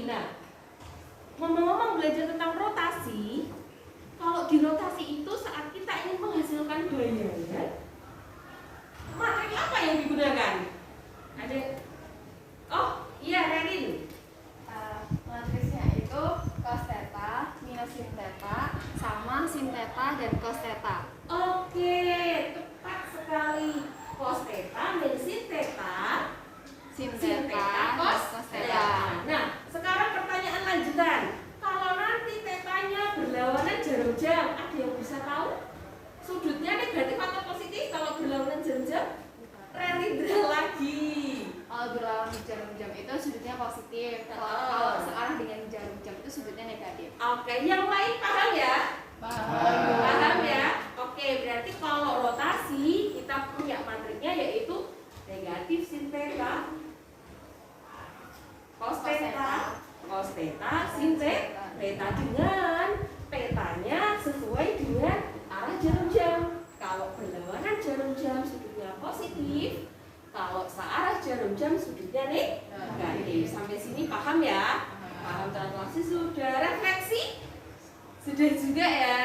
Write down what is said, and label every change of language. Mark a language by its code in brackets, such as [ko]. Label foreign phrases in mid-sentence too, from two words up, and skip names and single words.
[id] Nah, ngomong-ngomong belajar tentang rotasi, kalau di rotasi itu saat kita ingin menghasilkan bayangan, materi apa yang digunakan? Ada? Oh, iya, Rerin. Matrisnya itu cos theta minus sin theta sama sin theta dan cos theta. Oke, tepat sekali. Cos theta minus sin theta, Sin theta cos cos theta. theta. Nah, sekarang pertanyaan lanjutan. Kalau nanti tetanya berlawanan jarum jam, ada yang bisa tahu? Sudutnya negatif atau positif kalau berlawanan jarum jam? Relindra lagi. Kalau berlawan di jarum jam itu sudutnya positif. Kalau searah dengan jarum jam itu sudutnya negatif. Oke, yang lain paham ya? Paham ya? Oke, berarti kalau rotasi kita punya matriknya yaitu negatif sin theta, cos theta, sin theta dengan petanya sesuai dengan arah jarum jam. Kalau berlawanan jarum jam sudutnya positif, kalau searah jarum jam sudutnya negatif. Sampai sini paham ya? Paham translasi sudah. Refleksi sudah juga ya.